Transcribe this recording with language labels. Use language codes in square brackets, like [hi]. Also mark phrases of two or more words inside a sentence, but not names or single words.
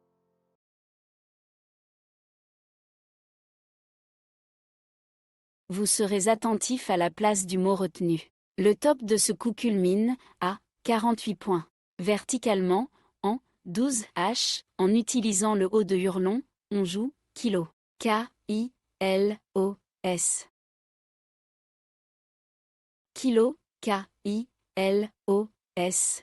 [fr] Vous serez attentif à la place du mot retenu. Le top de ce coup culmine à 48 points. Verticalement, en 12 H, en utilisant le haut de hurlon, on joue kilo. K-I-L-O-S. Kilo, K-I-L-O-S.